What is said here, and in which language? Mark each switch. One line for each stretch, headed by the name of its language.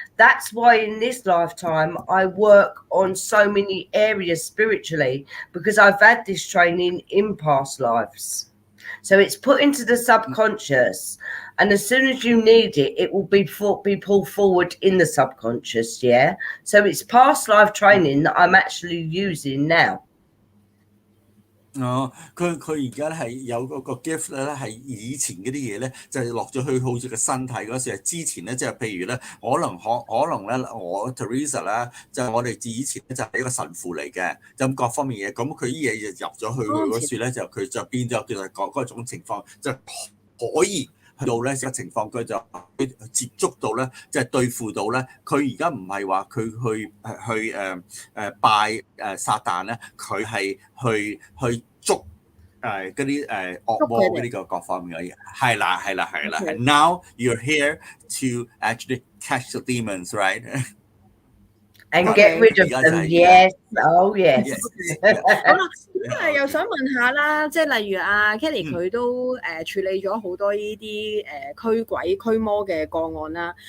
English: That's why in this lifetime I work on so many areas spiritually, because I've had this training in past lives. So it's put into the subconscious, and as soon as you need it, it will be pulled forward in the subconscious. Yeah, so it's past life training that I'm actually using now.
Chinese: 佢而家係有嗰個 gift 咧，係以前嗰啲嘢咧，就係落咗去好似個身體嗰時，之前咧即係譬如咧，可能咧，我 Teresa 啦，就係我哋以前咧就係一個神父嚟嘅，咁各方面嘢，咁佢啲嘢就入咗去佢嗰處咧，就佢就變咗叫做嗰種情況，就可以。去到咧個情況，佢就接觸到咧，即係對付到咧。佢而家唔係話佢去拜撒旦咧，佢係去捉嗰啲惡魔嗰啲各方面嘅嘢。係啦。
English: And now you're here to actually catch the demons, right? And get rid of them, yes. Oh, yes.
Chinese: 好啦，咁又想問下啦，即係例如阿 Kelly 佢都處理咗好多呢啲驅鬼驅魔嘅個案啦。